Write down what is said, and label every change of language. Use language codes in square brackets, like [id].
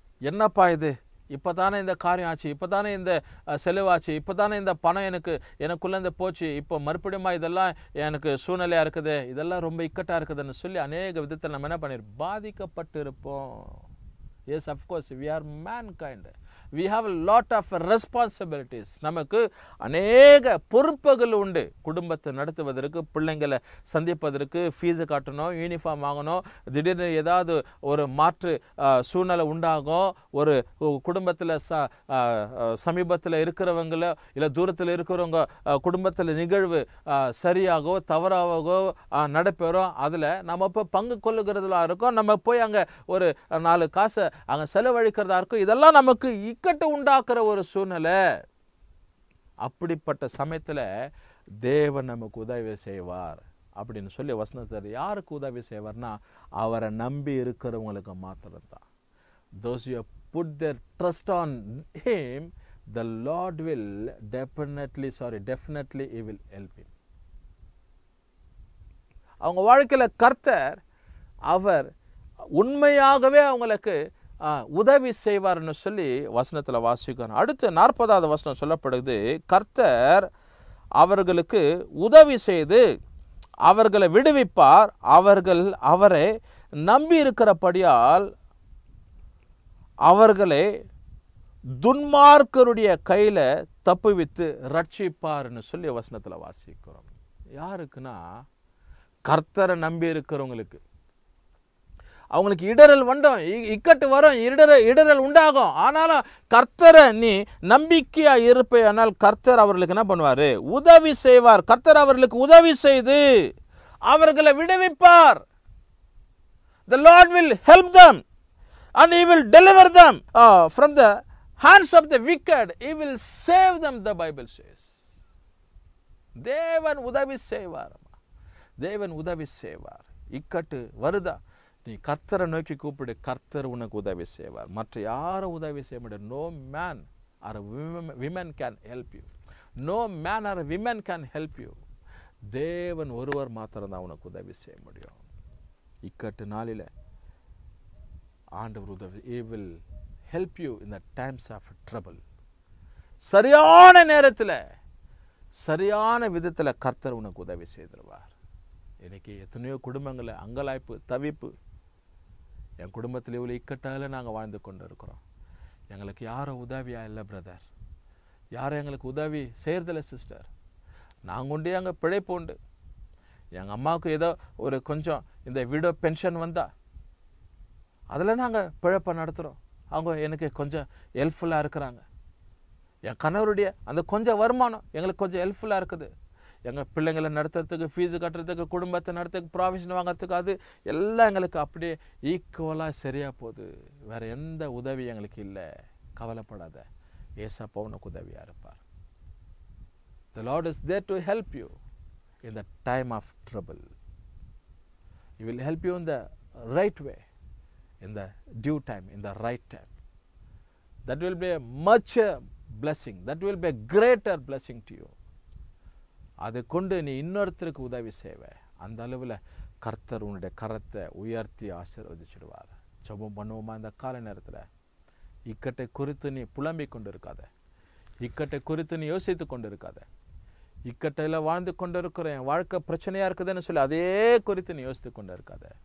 [ta] என்னப்பா இது, இப்போ தானே இந்த காரியம் ஆச்சு, இப்போ தானே இந்த செலவாச்சு, இப்போ தானே இந்த பணம் எனக்குள்ளேருந்து போச்சு, இப்போ மறுபடியும் இதெல்லாம் எனக்கு சூழ்நிலையாக இருக்குது, இதெல்லாம் ரொம்ப இக்கட்டாக இருக்குதுன்னு சொல்லி அநேக விதத்தில் நம்ம என்ன பண்ணிருப்போம், பாதிக்கப்பட்டு இருப்போம். [en] Yes, of course, we are mankind. We have a lot of responsibilities. [ta] நமக்கு அநேக பொறுப்புகள் உண்டு. குடும்பத்தை நடத்துவதற்கு, பிள்ளைங்களை சந்திப்பதற்கு, ஃபீஸு காட்டணும், யூனிஃபார்ம் வாங்கணும், திடீர்னு ஏதாவது ஒரு மாற்று சூழ்நிலை உண்டாகும். ஒரு குடும்பத்தில் சமீபத்தில் இருக்கிறவங்கள இல்லை தூரத்தில் இருக்கிறவங்க குடும்பத்தில் நிகழ்வு சரியாகவோ தவறாகவோ நடைபெறும். அதில் நம்ம இப்போ பங்கு கொள்ளுகிறதுல இருக்கும். நம்ம போய் அங்கே ஒரு 4 காசை அங்கே செலவழிக்கிறதா இருக்கும். இதெல்லாம் நமக்கு இக்கட்டு உண்டாக்குற ஒரு சூழ்நிலை. அப்படிப்பட்ட சமயத்தில் தேவன் நமக்கு உதவி செய்வார் அப்படின்னு சொல்லி வசனத்தில் யாருக்கு உதவி செய்வார்னா, அவரை நம்பி இருக்கிறவங்களுக்கு மாத்திரம்தான். [en] Those who put their trust on him, the Lord will definitely he will help him. [ta] அவங்க வாழ்க்கையில் கர்த்தர் அவர் உண்மையாகவே அவங்களுக்கு உதவி செய்வார்னு சொல்லி வசனத்தில் வாசிக்கணும். அடுத்து 40வது வசனம் சொல்லப்படுது, கர்த்தர் அவர்களுக்கு உதவி செய்து அவர்களை விடுவிப்பார், அவர்கள் அவரை நம்பி இருக்கிறபடியால் அவர்களை துன்மார்க்கருடைய கையில் தப்புவித்து ரட்சிப்பார்னு சொல்லி வசனத்தில் வாசிக்கிறோம். யாருக்குன்னா, கர்த்தரை நம்பி இருக்கிறவங்களுக்கு. அவங்களுக்கு இடரல் வந்தோம், இக்கட்டு வரும், இடரல் உண்டாகும். ஆனாலும் கர்த்தரை நீ நம்பிக்கையா இருப்பே, ஆனால் கர்த்தர் அவர்களுக்கு என்ன பண்ணுவார்? உதவி செய்வார். கர்த்தர் அவர்களுக்கு உதவி செய்து அவர்களை விடுவிப்பார். [en] The Lord will help them and He will deliver them from the hands of the wicked. He will save them, the Bible says. [ta] தேவன் உதவி செய்வார். தேவன் உதவி செய்வார். இக்கட்டு வருதா, நீ கர்த்தரை நோக்கி கூப்பிடு, கர்த்தர் உனக்கு உதவி செய்வார். மற்ற யாரும் உதவி செய்ய முடியாது. [en] No man or women can help you. No man or women can help you. [ta] தேவன் ஒருவர் மாத்திரம்தான் உனக்கு உதவி செய்ய முடியும். இக்கட்டு நாளில் ஆண்டவர் உதவி. [en] He will help you in the times of trouble. [ta] சரியான நேரத்தில் சரியான விதத்தில் கர்த்தர் உனக்கு உதவி செய்திருவார். இன்னைக்கு எத்தனையோ குடும்பங்களை அங்கலாய்ப்பு, தவிப்பு. என் குடும்பத்தில் இவ்வளோ இக்கட்டால் நாங்கள் வாழ்ந்து கொண்டு இருக்கிறோம். எங்களுக்கு யாரும் உதவியாக இல்லை பிரதர், யாரும் எங்களுக்கு உதவி செய்கிறதில்ல சிஸ்டர். நாங்கள் உண்டு எங்கள் பிழைப்பு உண்டு. எங்கள் அம்மாவுக்கு ஏதோ ஒரு கொஞ்சம் இந்த விடோ பென்ஷன் வந்தால் அதில் நாங்கள் பிழைப்பை நடத்துகிறோம். அவங்க எனக்கு கொஞ்சம் ஹெல்ப்ஃபுல்லாக இருக்கிறாங்க. என் கணவருடைய அந்த கொஞ்சம் வருமானம் எங்களுக்கு கொஞ்சம் ஹெல்ப்ஃபுல்லாக இருக்குது. எங்கள் பிள்ளைங்களை நடத்துறதுக்கு, ஃபீஸு கட்டுறதுக்கு, குடும்பத்தை நடத்துறதுக்கு, ப்ராவிஷன் வாங்கிறதுக்கு, அது எல்லாம் எங்களுக்கு அப்படியே ஈக்குவலாக சரியாக போகுது. வேறு எந்த உதவி எங்களுக்கு இல்லை. கவலைப்படாத, ஏசப்பா உனக்கு உதவியாக இருப்பார். [en] The Lord is there to help you in the time of trouble. He will help you in the right way, in the due time, in the right time. That will be a much blessing. That will be a greater blessing to you. [ta] அதை கொண்டு நீ இன்னொருத்தருக்கு உதவி செய்வ. அந்த அளவில் கர்த்தர் உன்னுடைய கரத்தை உயர்த்தி ஆசீர்வதிச்சிடுவார். ஜெபம் பண்ணுவோமா இந்த கால நேரத்தில்? இக்கட்டை குறித்து நீ புலம்பிக் கொண்டு இருக்காத. இக்கட்டை குறித்து நீ யோசித்து கொண்டு இருக்காத. இக்கட்டையில் வாழ்ந்து கொண்டு இருக்கிறேன், வாழ்க்கை பிரச்சனையாக இருக்குதுன்னு சொல்லி அதே குறித்து நீ யோசித்து கொண்டு இருக்காத.